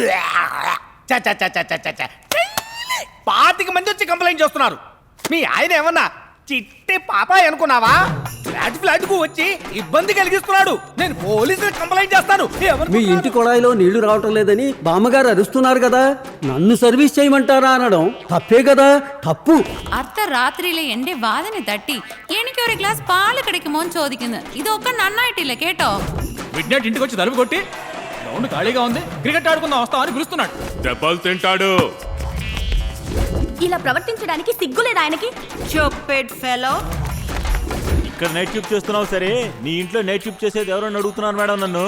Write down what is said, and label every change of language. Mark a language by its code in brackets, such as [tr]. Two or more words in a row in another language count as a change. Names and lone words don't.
[te] 25 మంది వచ్చి కంప్లైంట్ చేస్తున్నారు. మీ ఆయన ఏమన్నా చిట్టి పాపాయ్ అనుకున్నావా? ఫ్లాట్ కు వచ్చి ఇబ్బంది కలిగిస్తున్నాడు. నేను పోలీసులకు కంప్లైంట్ చేస్తాను. మీ ఇంటి కొళాయిలో నీళ్లు రావటం లేదని బామ్మగారు అరుస్తున్నారు కదా, నన్ను సర్వీస్ చేయమంటారా అనడం తప్పే కదా? తప్పు. [ml] അർദ്ധരാത്രിയിലെ എന്റെ വാതിന് തട്ടി എനിക്ക് ഒരു ഗ്ലാസ് പാല് കിടക്കുമോ ചോദിക്കുന്നത്. ഇതൊക്കെ നന്നായിട്ടില്ല കേട്ടോ. [en] mid night [te] ఇంటికి వచ్చి తలుపు కొట్టి గ్రౌండ్ ఖాళీగా ఉంది, క్రికెట్ ఆడుకుందాం వస్తామని పిలుస్తున్నాడు. దెబ్బలు తింటాడు. ఇలా ప్రవర్తించడానికి సిగ్గులేదు ఆయనకి? [en] cheapest fellow. [te] ఇక్కడ [en] night shift [te] చేస్తున్నావు సరే, నీ ఇంట్లో [en] night shift [te] చేసేది ఎవరో అడుగుతున్నారు మేడం నన్ను.